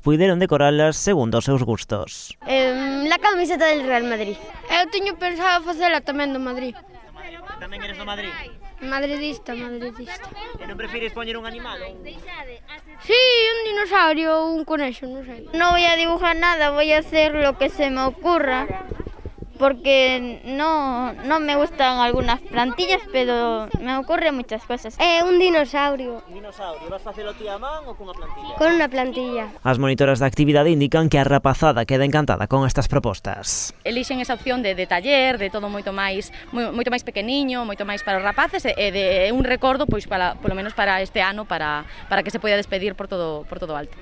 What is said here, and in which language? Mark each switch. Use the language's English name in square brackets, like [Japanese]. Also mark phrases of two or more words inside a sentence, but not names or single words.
[Galician] Puideron decoralas segundo os seus gustos. [Spanish] La camiseta del Real Madrid. [Galician] Eu teño pensado facela tamén do Madrid. Tamén eres do Madrid? Madridista. E non prefires poñer un animal? Sí, un dinosaurio ou un conexo, non sei. [Spanish] No voy a dibujar nada, voy a hacer lo que se me ocurra. Porque no me gustan algunas plantillas, pero me ocurren muchas cosas. Un dinosaurio. [Galician] Un dinosaurio, vas a facelo ti a man ou cunha plantilla? Con unha plantilla. As monitoras da actividade indican que a rapazada queda encantada con estas propostas. Elixen esa opción de taller, de todo moito máis pequeniño, moito máis para os rapaces e de un recordo, pois polo menos para este ano, para que se poida despedir por todo alto.